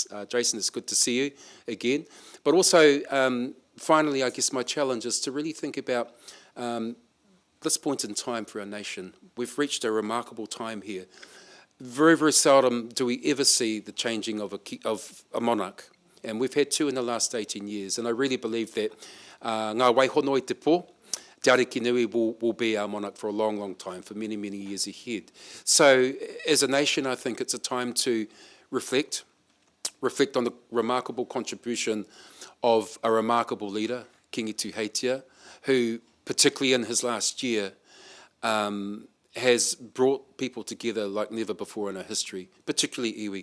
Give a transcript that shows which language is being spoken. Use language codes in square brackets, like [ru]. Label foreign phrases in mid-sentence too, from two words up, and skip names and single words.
[en] Jason, it's good to see you again. But also, finally, I guess my challenge is to really think about this point in time for our nation. We've reached a remarkable time here. Very, very seldom do we ever see the changing of a monarch, and we've had two in the last 18 years, and I really believe that ngā waihono i te pō, Te Ariki Nui will be our monarch for a long, long time, for many, many years ahead. So as a nation, I think it's a time to reflect on the remarkable contribution of a remarkable leader, Kingi Tuheitia, who, particularly in his last year, has brought people together like never before in our history, particularly iwi.